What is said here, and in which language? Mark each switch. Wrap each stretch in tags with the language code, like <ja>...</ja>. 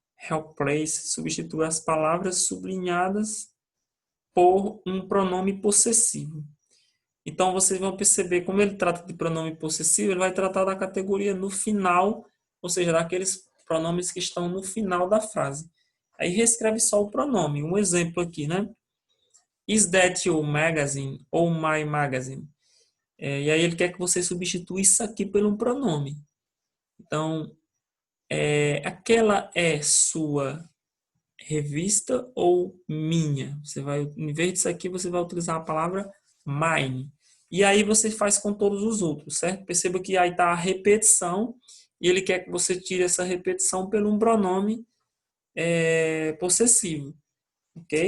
<pt>Help place, substituir as palavras sublinhadas por um pronome possessivo. Então, vocês vão perceber, como ele trata de pronome possessivo, ele vai tratar da categoria no final, ou seja, daqueles pronomes que estão no final da frase. Aí reescreve só o pronome. Um exemplo aqui, né?</pt> <en>Is that your magazine ou my magazine?</en> <pt>E aí ele quer que você substitua isso aqui por um pronome. Então, aquela é sua revista ou minha? Você vai, em vez disso aqui, você vai utilizar a palavra mine. E aí você faz com todos os outros, certo? Perceba que aí está a repetição e ele quer que você tire essa repetição pelo um pronome possessivo, ok?</pt>